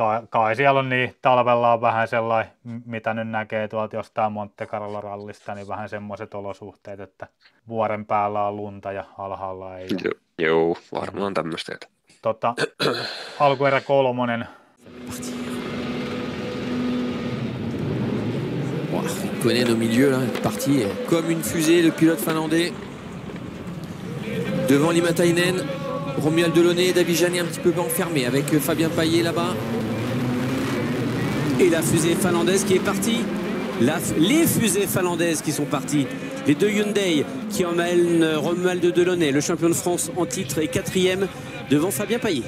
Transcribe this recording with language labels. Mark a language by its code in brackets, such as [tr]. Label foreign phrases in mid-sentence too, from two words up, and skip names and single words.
[fi] kai siellä on niin, talvella on vähän sellainen, mitä nyt näkee tuolta jostain Monte Carlo rallista, niin vähän semmoiset olosuhteet, että vuoren päällä on lunta ja alhaalla ei ole. Joo, varmaan tämmöistä. Alkuerä 3. [fr] Konen au milieu, là, parti comme une fusée, le pilote finlandais. Devant Limatainen, Romuald Delaunay et Davy Jeannet un petit peu enfermés avec Fabien Paillet là-bas. Et la fusée finlandaise qui est partie. Les fusées finlandaises qui sont parties. Les deux Hyundai qui emmènent Romuald Delaunay, le champion de France en titre, et 4e devant Fabien Paillet.